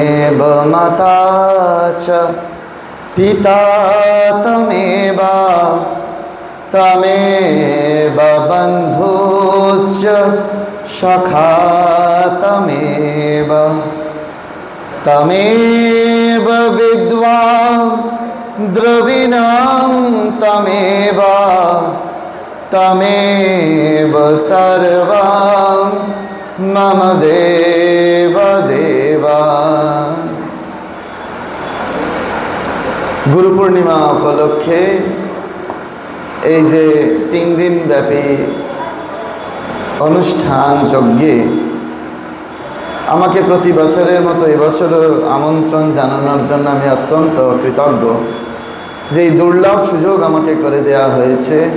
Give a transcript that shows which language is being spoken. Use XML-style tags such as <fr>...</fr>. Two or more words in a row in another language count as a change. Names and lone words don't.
<sa>त्वमेव माता च पिता त्वमेव त्वमेव बन्धुश्च सखा त्वमेव त्वमेव विद्वान् द्रविणं त्वमेव त्वमेव सर्वं मम देव देवा।</sa> <bn>গুরু পূর্ণিমা উপলক্ষে এই যে 3 দিন ব্যাপী অনুষ্ঠান যজ্ঞে আমাকে প্রতি বছরের মতো এবছরও আমন্ত্রণ জানানোর জন্য আমি অত্যন্ত কৃতজ্ঞ যে এই দুর্লভ সুযোগ আমাকে করে দেওয়া হয়েছে।</bn>